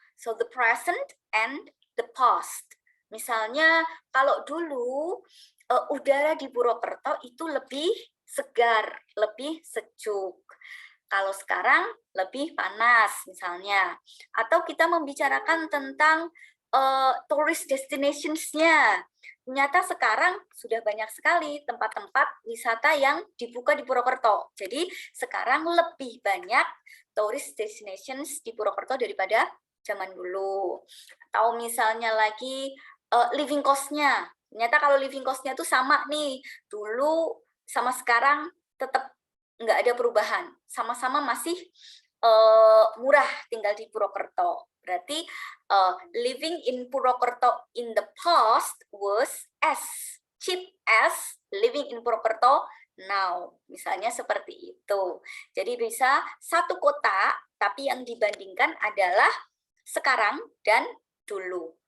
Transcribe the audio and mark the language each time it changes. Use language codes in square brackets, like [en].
[en] So, the present and the past. [id] Misalnya, kalau dulu udara di Purwokerto itu lebih segar, lebih sejuk. Kalau sekarang lebih panas misalnya. Atau kita membicarakan tentang tourist destinations-nya. Ternyata sekarang sudah banyak sekali tempat-tempat wisata yang dibuka di Purwokerto. Jadi sekarang lebih banyak tourist destinations di Purwokerto daripada zaman dulu. Atau misalnya lagi living cost-nya. Ternyata kalau living cost-nya itu sama nih. Dulu sama sekarang tetap nggak ada perubahan, sama-sama masih murah tinggal di Purwokerto. Berarti [en] living in Purwokerto in the past was as cheap as living in Purwokerto now. [id] Misalnya seperti itu. Jadi bisa satu kota, tapi yang dibandingkan adalah sekarang dan dulu.